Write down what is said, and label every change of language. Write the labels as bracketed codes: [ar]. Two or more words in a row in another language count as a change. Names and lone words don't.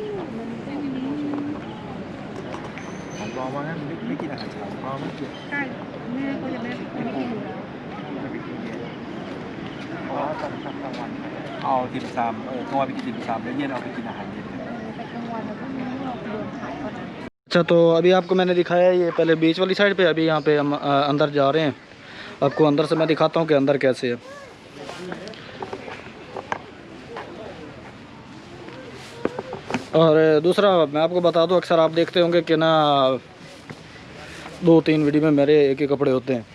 [th] ของปลอมว่างั้นไม่กินอาหารเช้าปลอมไม่กิน ใช่แม่ก็จะไม่กินอยู่แล้ว ไม่ไปกินเย็นเพราะว่าตอนกลางวันเอาติ่มซำกลางวันไปกินติ่มซำแล้วเย็นเอาไปกินอาหารเย็น แต่กลางวันเราก็มีเราเดินขายก่อนนะ [hi] अच्छा। तो अभी आपको मैंने दिखाया ये पहले बीच वाली साइड पे, अभी यहाँ पे हम अंदर जा रहे हैं। आपको अंदर से मैं दिखाता हूँ कि अंदर कैसे है। और दूसरा मैं आपको बता दूं, अक्सर आप देखते होंगे कि ना 2-3 वीडियो में मेरे एक ही कपड़े होते हैं।